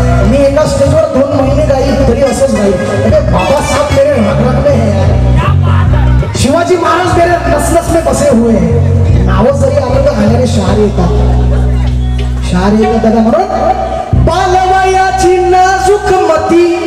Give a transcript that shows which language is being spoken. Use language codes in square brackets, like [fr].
[mr] मी एका स्टेजवर 2 महिने गाईल तरी असंच गाईल. [hi] अरे बाबासाहेब मेरे रग में है. शिवाजी महाराज मेरे नस में बसे हुए हैं. [mr] नावं जरी आलं तर गाण्याने शहार येतात दादा. म्हणून बालवयाची नाजूक मती